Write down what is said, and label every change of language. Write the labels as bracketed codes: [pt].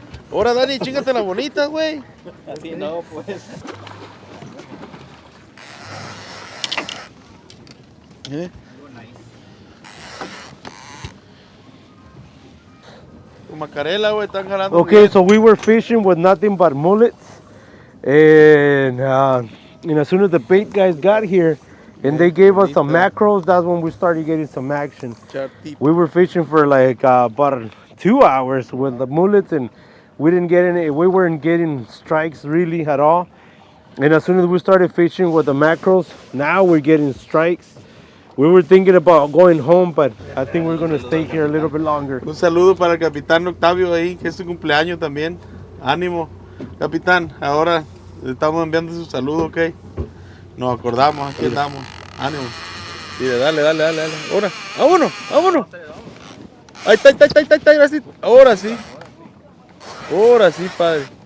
[es] Ahora, Dani, chingate las bonitas, güey. Así no, pues. Con macarela, güey, están jalando. [en] Okay, [es] bien. [en] so we were fishing with nothing but mullets. And as soon as the bait guys got here and they gave us some macros, that's when we started getting some action. Chartip. We were fishing for like about 2 hours with the mullets and we weren't getting strikes really at all. And as soon as we started fishing with the macros, now we're getting strikes. We were thinking about going home, but I think we're gonna stay here a little bit longer. [es] Un saludo para el capitán Octavio ahí, que es su cumpleaños también. Ánimo. Capitán, ahora le estamos enviando su saludo, ¿ok? Nos acordamos, aquí andamos. Ánimo. Sí, dale. Ahora, vámonos. Ahí está, ahora sí. Ahora sí, padre.